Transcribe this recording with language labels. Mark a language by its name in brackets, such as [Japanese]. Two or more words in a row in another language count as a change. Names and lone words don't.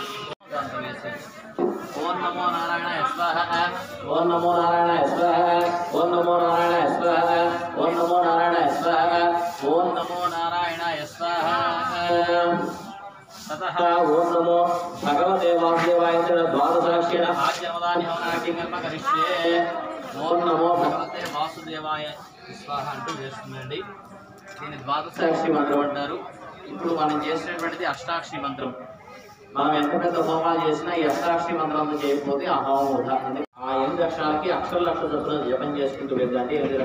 [Sanskrit] ओं नमो नारायणाय स्वाहा ओं नमो नारायणाय स्वाहा ओं नमो नारायणाय स्वाहा ओं नमो नारायणाय स्वाहा ओं नमो नारायणाय स्वाहा ततः ओं नमो भगवते वासुदेवाय द्वादशाक्षरेण आद्यमदान्यमनाख्यं करिष्ये ओं नमो भगवते वासुदेवाय स्वाहा [Telugu] అంటూ చేస్తుందండి. దీన్ని ద్వాదశాక్షి మంత్రం అంటారు. ఇప్పుడు మనం చేసినటువంటిది అష్టాక్షి మంత్రం. మనం ఎంత పెద్ద హోమాలు చేసినా ఈ అష్టాక్షి మంత్రంతో చేయకపోతే ఆ హోమం వృధా. ఆ 8 అక్షరాలకి అక్షరాల చొప్పున జపం చేసుకుంటూ వెళ్ళండి.